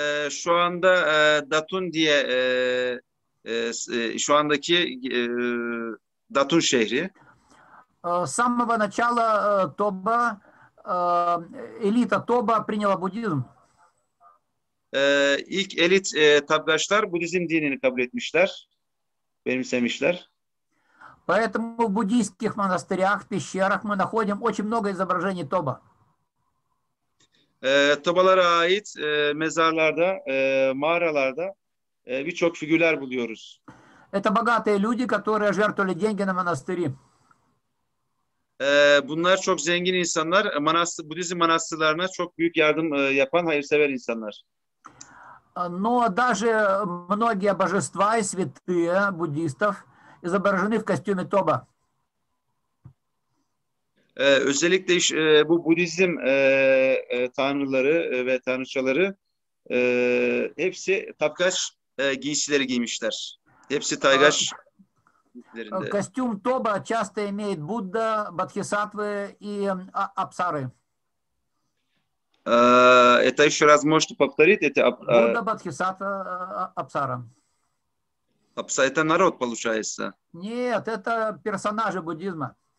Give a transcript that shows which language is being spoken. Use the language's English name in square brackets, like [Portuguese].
[Turkish] Şu anda Datun diye şu andaki Datun şehri. [Russian] С самого начала Тоба, элита Тоба приняла буддизм. [Turkish] İlk elit Tapkaçlar Budizm dinini kabul etmişler, benimsemişler. [Russian] Поэтому в буддийских монастырях, пещерах мы находим очень много изображений Тоба. [Turkish] Tobalara ait mezarlarda, mağaralarda birçok figürler buluyoruz. [Russian] Это bогатые люди, которые жертвовали деньги на монастыри. [Turkish] Bunlar çok zengin insanlar, Budizm manastırlarına çok büyük yardım yapan hayırsever insanlar. [Russian] Но даже многие божества и святые буддистов изображены в костюме Тоба. [Turkish] Özellikle bu Budizm tanrıları ve tanrıçaları hepsi Tapkaç giysileri giymişler. Hepsi Taygaç giysilerinde. [Russian] Костюм Тоба часто имеет Будда, Бодхисаттвы и Апсары. Это еще раз можете повторить? Будда, Бодхисаттва, Апсара. Это народ, получается. Нет, это персонажи буддизма.